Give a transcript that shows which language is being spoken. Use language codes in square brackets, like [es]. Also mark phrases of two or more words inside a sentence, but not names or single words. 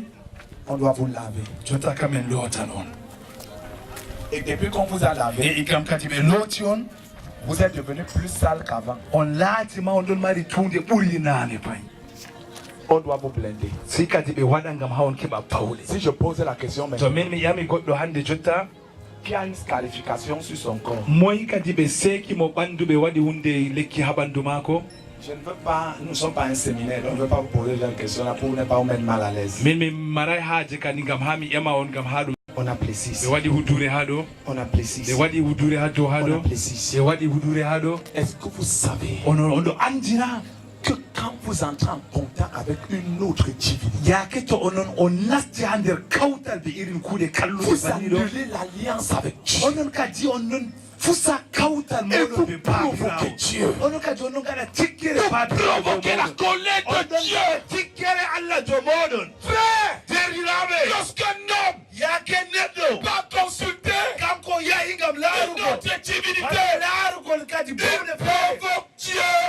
[fr] on doit vous laver. [ff] jotta kamen lootan on [fr] Et depuis qu'on vous a lavé, [ff] e igam kadi ɓe looti on [fr] vous êtes devenu plus sale qu'avant. [ff] on laatima on ɗon mari tuunde ɓuri naane pay [fr] On doit vous blinder. [ff] si kadi ɓe waɗa ngam ha on keɓa pawle [fr] Si je pose la question [ff] to [fr] maintenant, [ff] min mi yami goɗɗo hande jotta [fr] qui a une scarification sur son corps? [ff] moyi kadi ɓe seeki mo ɓandu ɓe waɗi hunde lekki ha ɓandu maako [fr] Je ne veux pas, nous ne sommes pas un séminaire, donc je ne veux pas vous poser la question là pour ne pas vous mettre mal à l'aise. [ff] min mi maray haaje kadi ngam ha mi ƴama on ngam ha ɗum [fr] On appelait 6. [ff] ɓe waɗi huddure ha ɗo [fr] On appelait 6. [ff] ɓe waɗi huddure ha dow ha [fr] On [ff] ɗo [fr] appelait 6. [ff] ɓe waɗi huddure ha ɗo [fr] Est-ce que vous savez [ff] on ɗo andina [fr] que quand vous entrez en contact avec une autre divinité, [ff] yaake to onon on nasti ha nder kawtal ɓe irin kuuɗe kalluɗe [fr] vous [ff] bani ɗo [fr] annulez l'alliance avec Dieu. [ff] onon kadi on non [fr] Et vous provoquez Dieu. Provoquez la colère de Dieu. Frère, lorsqu'un homme va consulter une autre divinité, provoque Dieu.